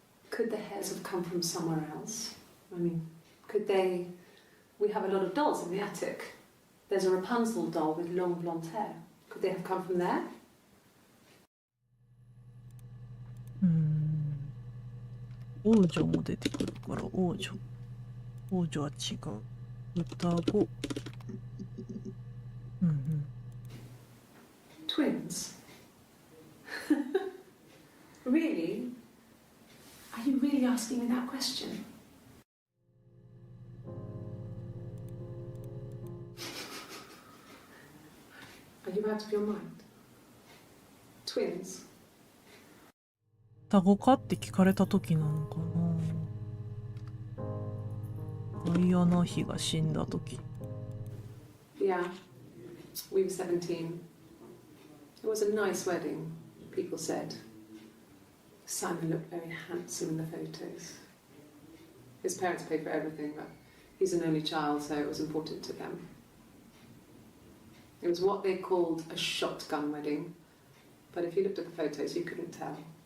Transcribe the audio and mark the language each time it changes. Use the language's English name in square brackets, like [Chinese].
[English] Could the hairs have come from somewhere else? I mean, could they... We have a lot of dolls in the attic. There's a Rapunzel doll with long blonde hair. Could they have come from there? うん。 [Japanese] 王女も出てくるから王女。王女は違う。双子。うんうん。 [English] Twins? Really? Are you really asking me that question? Are you out of your mind? Twins? [Japanese] 双子かって聞かれた時なのかな。ダイアナ妃が死んだ時。 [English] Yeah, we were 17. It was a nice wedding, people said. Simon looked very handsome in the photos. His parents paid for everything, but he's an only child, so it was important to them. It was what they called a shotgun wedding, but if you looked at the photos, you couldn't tell.